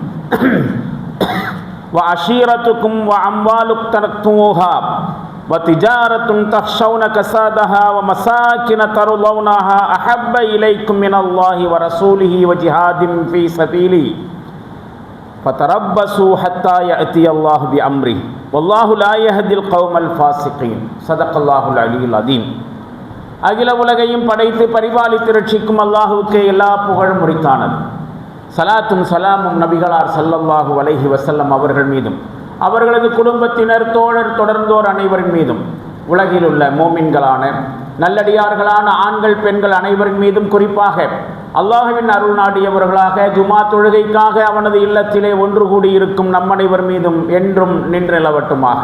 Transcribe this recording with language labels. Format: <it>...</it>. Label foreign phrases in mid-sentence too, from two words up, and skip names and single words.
<ar>وعشيرتكم وأموال اقترفتموها وتجارة تخشون كسادها ومساكن ترضونها أحب إليكم من الله ورسوله وجهاد في سبيله فتربصوا حتى يأتي الله بأمره والله لا يهدي القوم الفاسقين صدق الله العلي العظيم.</ar> <ta>அகில உலகையும் படைத்து பரிபாலித்து ரட்சிக்கும் அல்லாஹுவுக்கு எல்லா புகழும் உரித்தானது. சலாத்தும் சலாமும் நபிகளார்</ta> <ar>صلى الله عليه وسلم</ar> <ta>அவர்கள் மீதும் அவர்களது குடும்பத்தினர் தோழர் தொடர்ந்தோர் அனைவரின் மீதும் உலகில் உள்ள மோமின்களான நல்லடியார்களான ஆண்கள் பெண்கள் அனைவரின் மீதும் குறிப்பாக அல்லாஹ்வின் அருள் நாடியவர்களாக ஜுமா தொழுகைக்காக அவனது இல்லத்திலே ஒன்று கூடியிருக்கும் நம் அனைவர் மீதும் என்றும் நின்றெழவட்டுமாக.</ta>